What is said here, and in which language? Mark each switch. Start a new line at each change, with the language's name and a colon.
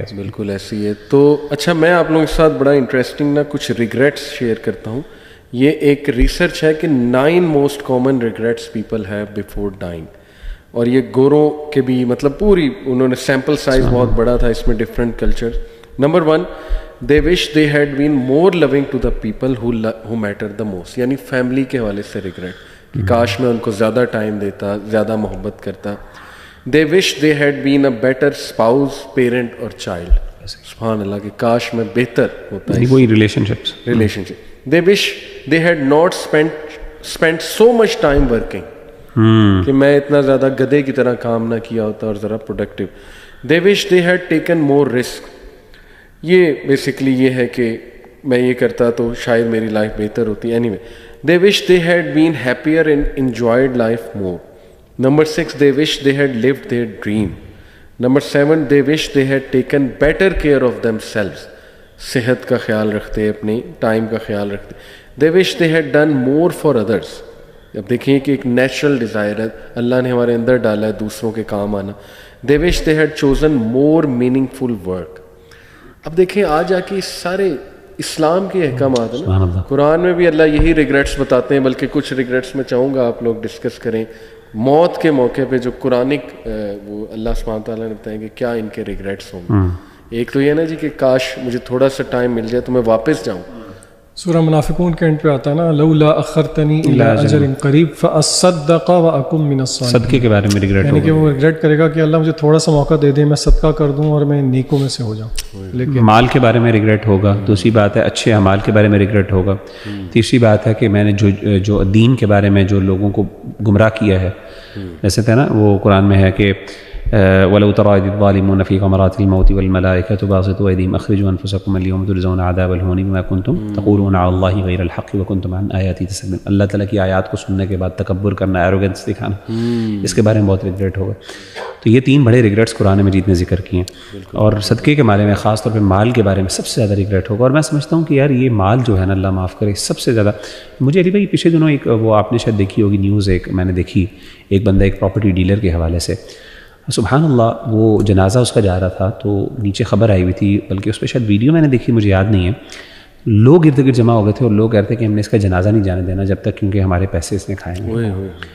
Urdu: بالکل ایسی ہے. تو اچھا میں آپ لوگوں کے ساتھ بڑا انٹرسٹنگ نا کچھ ریگریٹس شیئر کرتا ہوں. یہ ایک ریسرچ ہے کہ 9
English: Most common regrets people have before dying.
Urdu: اور یہ گوروں کے بھی مطلب پوری انہوں نے سیمپل سائز بہت بڑا تھا اس میں, different culture. Number 1,
English: they wish they had been more loving to the people who mattered the most.
Urdu: یعنی فیملی کے حوالے سے ریگریٹ کہ کاش میں ان کو زیادہ ٹائم دیتا, زیادہ محبت کرتا.
English: they wish they had been a better spouse, parent اور child.
Urdu: سبحان اللہ کہ کاش میں بہتر ہوتا ہے وہی relationship.
English: they wish they had not spent so much time working.
Urdu: کہ میں اتنا زیادہ گدھے کی طرح کام نہ کیا ہوتا اور ذرا productive.
English: they wish they had taken more risk.
Urdu: یہ بیسکلی یہ ہے کہ میں یہ کرتا تو شاید میری لائف بہتر ہوتی.
English: Anyway they wish they had been happier and enjoyed life more. Number 6, they wish they had lived their dream. Number 7, they wish they had taken better care of themselves.
Urdu: صحت کا خیال رکھتے, اپنی time کا خیال رکھتے.
English: they wish they had done more for others.
Urdu: اب دیکھیں کہ ایک نیچرل ڈیزائر ہے اللہ نے ہمارے اندر ڈالا ہے دوسروں کے کام آنا.
English: they wish they had chosen more meaningful work.
Urdu: اب دیکھیں آج آ کے سارے اسلام کے احکامات ہیں نا, قرآن میں بھی اللہ یہی ریگریٹس بتاتے ہیں. بلکہ کچھ ریگریٹس میں چاہوں گا آپ لوگ ڈسکس کریں موت کے موقع پہ جو قرآنک وہ اللہ سبحانہ تعالیٰ نے بتایا کہ کیا ان کے ریگریٹس ہوں گے. ایک تو یہ نا جی کہ کاش مجھے تھوڑا سا ٹائم مل جائے تو میں واپس جاؤں. سورہ منافقون کے اینڈ پہ آتا ہے نا
Arabic: لولا اخرتنی الی اجل قریب فاصدق واکن من الصالحین.
Urdu: صدقے کے بارے میں ریگریٹ ہوگا, یعنی کہ وہ ریگریٹ کرے گا کہ اللہ مجھے تھوڑا سا موقع دے دے, میں صدقہ کر دوں اور میں نیکوں میں سے ہو جاؤں. لیکن مال کے بارے میں ریگریٹ ہوگا. دوسری بات ہے اچھے اعمال کے بارے میں ریگریٹ ہوگا. تیسری بات ہے کہ میں نے جو دین کے بارے میں جو لوگوں کو گمراہ کیا ہے, جیسے تھا نا وہ قرآن میں ہے کہ
Arabic: ولو ترى إذ الظالمون في غمرات الموت والملائكة باسطوا أيديهم أخرجوا أنفسكم اليوم تجزون عذاب الهون بما كنتم تقولون على الله غير الحق وكنتم عن آياته تستكبرون.
Urdu: اللہ تعالیٰ کی آیات کو سننے کے بعد تکبر کرنا, ایروگنس دکھانا, اس کے بارے میں بہت ریگریٹ ہوگا. تو یہ 3 بڑے ریگریٹس قرآن مجید نے ذکر کیے ہیں, اور صدقے کے بارے میں خاص طور پہ مال کے بارے میں سب سے زیادہ ریگریٹ ہوگا. اور میں سمجھتا ہوں کہ یار یہ مال جو ہے نا, اللہ معاف کرے, سب سے زیادہ مجھے علی بھائی پچھلے دنوں ایک وہ آپ نے شاید دیکھی ہوگی نیوز, ایک میں نے دیکھی, ایک بندہ ایک پراپرٹی ڈیلر کے حوالے سے, سبحان اللہ, وہ جنازہ اس کا جا رہا تھا تو نیچے خبر آئی ہوئی تھی, بلکہ اس پہ شاید ویڈیو میں نے دیکھی, مجھے یاد نہیں ہے, لوگ ارد گرد جمع ہو گئے تھے اور لوگ کہتے ہیں کہ ہم نے اس کا جنازہ نہیں جانے دینا جب تک, کیونکہ ہمارے پیسے اس نے کھائے ہیں.